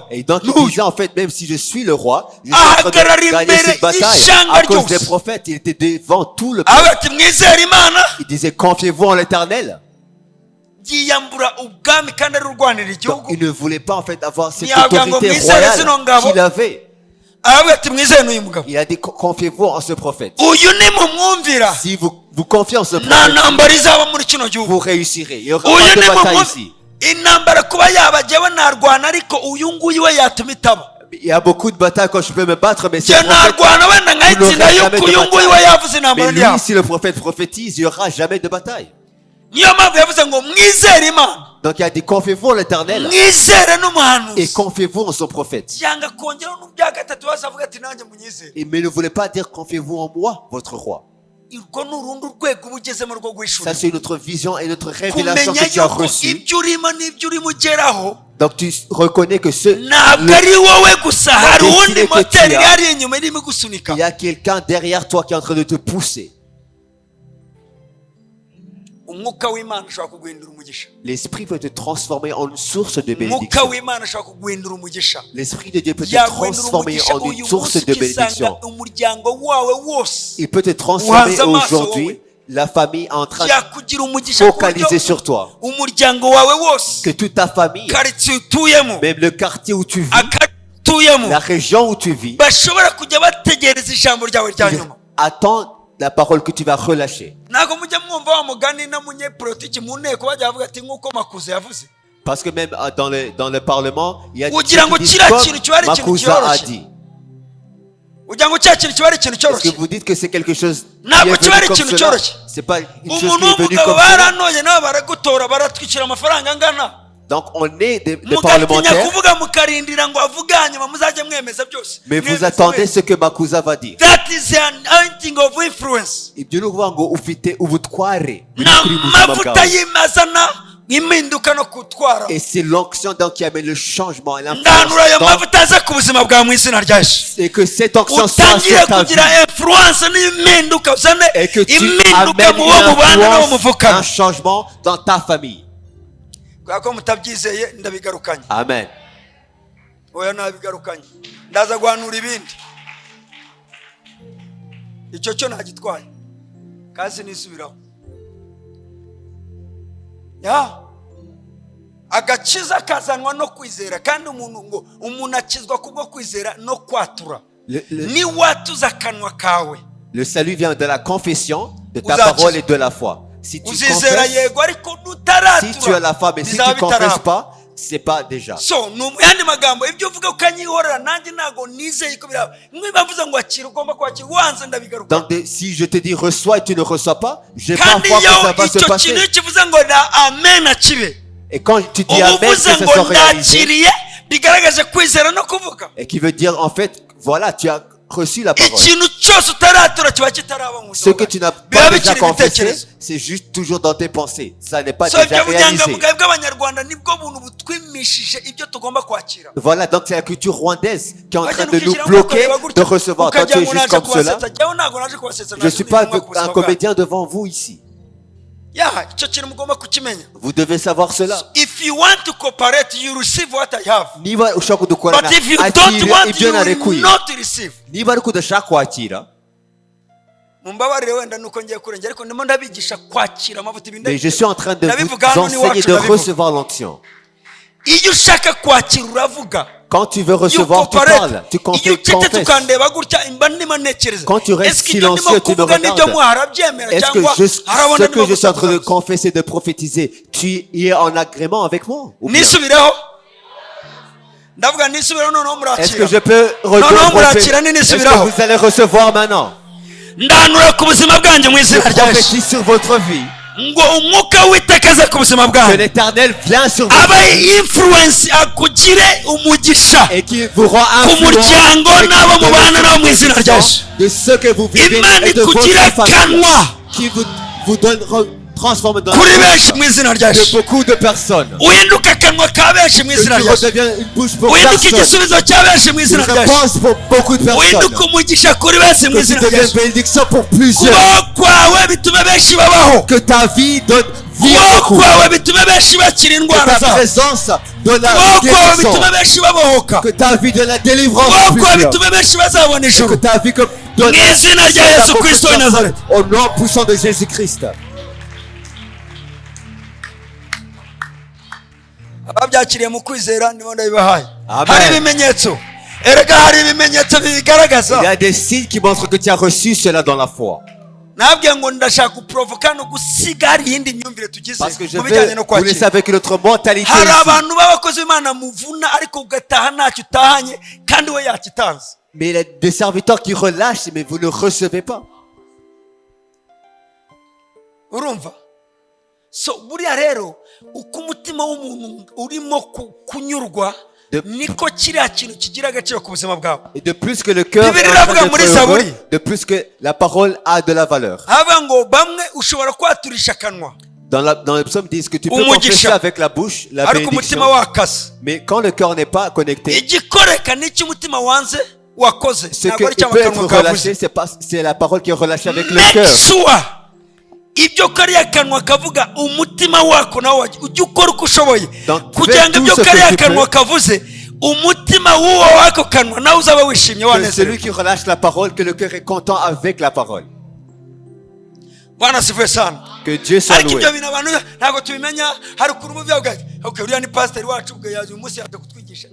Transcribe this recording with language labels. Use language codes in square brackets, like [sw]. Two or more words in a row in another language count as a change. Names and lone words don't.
[fr] et donc il disait en fait, même si je suis le roi, je suis Ah, en train de gagner cette bataille à cause des prophètes. Il était devant tout le [rw] avuga [fr] peuple. [rw] ati mwizere imana. [fr] Il disait, confiez-vous en l'éternel. [rw] yiyambura ubwami kandi ari urwanira [fr] Donc, [rw] igihugu. [fr] il ne voulait pas en fait avoir cette [rw] Ntiyavuga ngo [fr] autorité [rw] mwizere [fr] royale [rw] zino ngabo. [fr] qu'il avait. [rw] aravuga ati mwizere n'uyu mugabo. [fr] Il a dit, confiez-vous en ce prophète. [rw] uyu nimumwumvira [fr] Si vous confiez en ce [rw] nta [fr] prophète, [rw] ntambara izaba muri kino gihugu. [fr] vous réussirez. Il y aura [rw] uyu [fr] pas de bataille [rw] nimumwumvira [fr] ici. [rw] intambara kuba yaba jyewe narwana ariko uyu nguyu we yatuma itaba. [fr] Il y a beaucoup de batailles quand je peux me battre, mais si [rw] jye [fr] le prophète, [rw] narwana wenda [fr] vous n'aurez [rw] nkayitsinda [fr] jamais [rw] yuko [fr] de [rw] uyu nguyu we [fr] bataille. [rw] yavuze intambara [fr] Mais [rw] ntiyaba. [fr] lui, si le prophète prophétise, il n'y aura jamais de bataille. [rw] niyo mpamvu yavuze ngo mwizere imana [fr] Donc il a dit, confiez-vous en l'éternel [rw] mwizere [fr] et [rw] n'umuhanuzi. [fr] confiez-vous en son prophète. [rw] yanga kongeraho n'ubya gatatu hose avuga ati nanjye munyizere. [fr] Mais ne voulez pas dire, confiez-vous en moi, votre roi. [rw] urwo ni urundi rwego uba ugezemo rwo [fr] Ça, [rw] guhishura [fr] c'est notre vision et notre révélation [rw] kumenya [fr] que tu as [rw] yuko [fr] reçue. [rw] ibyo urimo n'ibyo urimo ugeraho [fr] Donc, tu reconnais que [rw] ntabwo ari wowe gusa hari [fr] destinée [rw] uwundi [fr] que tu [rw] moteri [fr] as. [rw] yari inyuma irimo gusunika [fr] il y a quelqu'un derrière toi qui est en train de te pousser. [rw] umwuka w'imana ushobora kuguhindura umugisha [fr] L'Esprit peut te transformer en une source de [rw] umwuka [fr] bénédiction. [rw] w'imana ushobora kuguhindura umugisha [fr] L'Esprit de Dieu peut te [rw] yaguhindura [fr] transformer [rw] umugisha [fr] en [rw] uyu [fr] une source [rw] munsi [fr] de [rw] ukisanga [fr] bénédiction. [rw] umuryango wawe wose [fr] Il peut te transformer [rw] Uhanze amaso [fr] aujourd'hui. [rw] wowe. [fr] La famille est en train de [rw] yakugira umugisha ku buryo [fr] focaliser sur toi. [rw] umuryango wawe wose [fr] Que toute ta famille, [rw] karitsiye utuyemo [fr] même le quartier où tu vis, [rw] akarere utuyemo [fr] la région où tu vis, [rw] bashobora kujya bategereza ijambo ryawe rya nyuma [fr] attends la parole que tu vas relâcher. [rw] ntabwo mujya mwumva wa mugani n'umunyepolitiki mu nteko bajya bavuga ati nk'uko makuza yavuze [fr] Parce que même dans le Parlement, il y a des [rw] Ugira ngo [fr] gens qui disent [rw] kiriya [fr] comme [rw] kintu kiba ari ikintu [fr] Makuza a [rw] cyoroshye. [fr] dit. [rw] ugira ngo cya kintu kiba ari ikintu [fr] Est-ce que [rw] cyoroshye [fr] vous dites que c'est quelque chose qui [rw] Ntabwo [fr] est [rw] kiba ari [fr] venu comme [rw] ikintu [fr] cela? [rw] cyoroshye. [fr] C'est pas une chose [rw] umuntu [fr] qui est venue [rw] w'umugabo [fr] comme cela. [rw] baranoye nabo baragutora baratwikira amafaranga angana [fr] Donc on est des [rw] mugatinya [fr] parlementaires, [rw] kuvuga mukarindira ngo avuge hanyuma muzajye mwemeza byose [fr] mais vous [rw] Mwemeze [fr] attendez [rw] wese. [fr] ce que Makuza va dire. [en] That is an anointing of influence [rw] Ibyo ni ukuvuga ngo ufite ubutware buri ni kuri buzima amavuta bwawe. y'imazana impinduka no kutwara [fr] Et c'est l'onction donc qui amène le changement et [rw] ndanura ayo [fr] l'influence. [rw] mavuta aza ku buzima bwawe mu izina rya Yesu [fr] Et que cette onction soit [rw] utangire [fr] sur ta vie. [rw] kugira influence n'impinduka uzane [fr] Et que tu [rw] impinduka [fr] amènes [rw] mu bo mubana [fr] une [rw] n'abo [fr] influence, [rw] muvukana [fr] un changement dans ta famille. [rw] kubera ko mutabyizeye ndabigarukanye [fr] Amen. [rw] oya nabigarukanye ndaza guhanura ibindi icyo cyo ntagitwaye kandi nisubiraho agakiza kazanwa no kwizera kandi umuntu akizwa kubwo kwizera no kwatura ni watuza akanwa kawe. [fr] Le salut vient de la confession, de ta [rw] Uzakizwa. [fr] parole et de la foi. Si tu [rw] uzizera [fr] confesses, [rw] yego ariko [fr] si tu as [rw] nutaratura [fr] la foi, mais si tu [rw] bizaba [fr] ne confesses [rw] bitaraba. [fr] pas, c'est pas déjà. [rw] So mu yandi magambo ibyo uvuga ukanyihorera nanjye ntago nizeye ko biraba niba mvuze ngo akira ugomba kwakira wanze ndabigaruka [fr] Donc si je te dis reçois et tu ne reçois pas, je vais pas [rw] kandi [fr] voir que [rw] iyo [fr] ça va se [rw] icyo [fr] passer. [rw] kintu kivuze ngo na amen akibe [fr] Et quand tu dis [rw] uba [fr] amen, que [rw] uvuze [fr] ça [rw] ngo [fr] soit réalisé, [rw] ndakiriye bigaragaje kwizera no kuvuga [fr] et qui veut dire en fait, voilà, tu as reçu la parole. [rw] ikintu cyose utaratura kiba kitaraba mu [fr] Ce [rw] buzima [fr] que tu n'as [rw] biba [fr] pas déjà [rw] bikiri [fr] confessé, [rw] ibitekerezo. [fr] c'est juste toujours dans tes pensées. Ça n'est pas [rw] So [fr] déjà [rw] ibyo [fr] réalisé. [rw] bunyangamugayo bw'abanyarwanda nibwo buntu butwimishije ibyo tugomba kwakira [fr] Voilà, donc c'est la culture rwandaise qui est en train [rw] Wajya [fr] de nous [rw] nukishyiraho [fr] bloquer [rw] ukareba gutya, [fr] de recevoir. Toi, tu [rw] ukagira [fr] es [rw] ngo [fr] juste [rw] naje [fr] comme cela. [rw] kubasetsa. Jyewe ntabwo naje kubasetsa, [fr] Je ne [rw] naje [fr] suis pas [rw] kubivuga ku buzima [fr] un [rw] bwanyu. [fr] comédien devant vous ici. [rw] Icyo kintu mugomba kukimenya. [fr] Vous devez savoir cela. [en] If you want to cooperate, you receive what I have. [rw] Niba ushaka kudukorana [en] But if you don't [rw] akira [en] want, [rw] ibyo [en] you will [rw] narekuye. [en] not receive. [rw] Niba ariko udashaka kwakira, Mumbabarire wenda nuko ngiye kurengera ariko ndimo ndabigisha kwakira amavuta ibindi. [fr] mais je suis en train de [rw] Ndabivuga [fr] vous [rw] hano [fr] enseigner [rw] n'iwacu [fr] de [rw] ndabivuga. [fr] recevoir l'onction. [rw] Iyo ushaka kwakira uravuga. [fr] Quand tu veux [en] You [fr] recevoir, tu [en] cooperate. [fr] parles, tu [rw] Iyo ucecetse [fr] confesses. [rw] ukandeba gutya imba ndimo ntekereza. [fr] Quand tu restes Est-ce que [rw] ibyo ndimo [fr] silencieux, tu me [rw] kuvuga n'ibyo [fr] regardes. [rw] mwarabyemera [fr] Est-ce que [rw] cyangwa harabona [fr] ce [rw] ndimo [fr] que je suis en train de [rw] gusakuza? [fr] confesser, de prophétiser, tu es en agrément avec moi ou bien? [rw] Nisubireho. Ndavuga nisubireho noneho [fr] Est-ce que [rw] murakira. [fr] je peux Non, prophétiser? [rw] murakira nini [fr] Est-ce [rw] nisubiraho? [fr] que vous allez recevoir maintenant? [rw] Ndanura ku buzima bwanjye mu [fr] Je [rw] izina rya Yesu. [fr] prophétise sur votre vie. [rw] Ngo umwuka w'iteka aze ku buzima [fr] Que [rw] bwanyu. [fr] l'Éternel vient sur [rw] Aba [fr] vous [rw] influence akugire umugisha [fr] et qui vous rend [rw] ku [fr] influent [rw] muryango [fr] et qui [rw] n'abo [fr] vous donne [rw] mubana nabo mu izina rya Yesu. [fr] de ce que vous vivez [rw] Imana [fr] et de [rw] ikugire [fr] votre famille [rw] kanwa [fr] qui vous donne transforme dans [rw] kuri [fr] la [rw] benshi mu izina rya [fr] de [rw] Yesu. [fr] beaucoup de personnes. [rw] Uhinduke akanwa ka benshi mu [fr] Que [rw] izina [fr] tu [rw] rya Yesu. [fr] redeviens une bouche pour [rw] Uhinduke [fr] personne. [rw] igisubizo cya benshi mu [fr] Une [rw] izina rya Yesu. [fr] réponse pour beaucoup de personnes. [rw] Uhinduke umugisha kuri benshi mu [fr] Que tu [rw] izina rya [fr] deviennes [rw] Yesu. [fr] bénédiction pour plusieurs. [rw] Kubaho kwawe bitume benshi babaho. [fr] Que ta vie donne vie à [rw] Kubaho [fr] beaucoup. [rw] kwawe bitume benshi bakira [fr] Que [rw] indwara [fr] ta [rw] zabo. [fr] présence donne la [rw] Kubaho kwawe [fr] guérison. [rw] bitume benshi babohoka. [fr] Que ta vie donne la délivrance [rw] Kubaho [fr] à [rw] kwawe [fr] plusieurs. [rw] bitume benshi bazabona [fr] Que [rw] ijuru. [fr] ta vie donne [rw] Mu izina rya Yesu Kristo w'i Nazareth. [fr] au nom puissant de Jésus-Christ. [rw] ababyakiriye mu kwizera nibo ndabibahaye. [fr] Amen. [rw] Hari ibimenyetso, erega hari ibimenyetso bibigaragaza. [fr] Il y a des signes qui montrent que tu as reçu cela dans la foi. [rw] Nabwiye ngo ndashaka guprovoka no gusiga hari iyindi myumvire tugize [fr] Parce que je [rw] mu bijyanye [fr] veux, [rw] no [fr] vous le [rw] kwakira. [fr] savez que notre mentalité [rw] Hari [fr] ici, [rw] abantu b'abakozi b'Imana muvuna ariko ugataha ntacyo utahanye kandi we yakitanze. [fr] mais il y a des serviteurs qui relâchent, mais vous ne recevez pas. [rw] Urumva? So buriya rero uko umutima w'umuntu urimo kunyurwa niko kiriya kintu kigira agaciro ku buzima bwawe. [fr] Et de plus que le cœur est [rw] Bibiliya [fr] en train [rw] iravuga muri [fr] d'être heureux, [rw] Zaburi, [fr] de plus que la parole a de la valeur. [rw] haba ngo bamwe ushobora kwaturisha akanwa [fr] Dans le psaume, disent que tu peux [rw] Umugisha. [fr] confesser avec la bouche la [rw] ariko umutima [fr] bénédiction, [rw] wakase. [fr] mais quand le cœur n'est pas connecté, [rw] igikoreka n'icyo umutima wanze wakoze [fr] ce [rw] ntabwo ari [fr] qui [rw] cyo [fr] peut être [rw] akanwa kavuze. [fr] relâché, c'est la parole qui est relâchée avec le [en] Make [fr] cœur. [rw] sure ibyo kariya kanwa kavuga umutima wako nawe ujye ukora uko ushoboye [fr] Donc, [rw] kugira ngo [fr] fais [rw] ibyo [fr] tout ce [rw] kariya [fr] que tu [rw] kanwa [fr] peux. [rw] kavuze umutima w'uwo wako kanwa nawe uzaba wishimye [fr] Que [rw] wanezerewe. [fr] celui qui relâche la parole, que le cœur est content avec la parole. [sw] Bwana asifiwe sana. [fr] Que Dieu soit [rw] ariko [fr] loué. [rw] ibyo bintu abantu ntabwo tubimenya. hari ukuntu umubyeyi avuga ati okay uriya ni pasiteri wacu ubwo yaje uyu munsi yaje kutwigisha.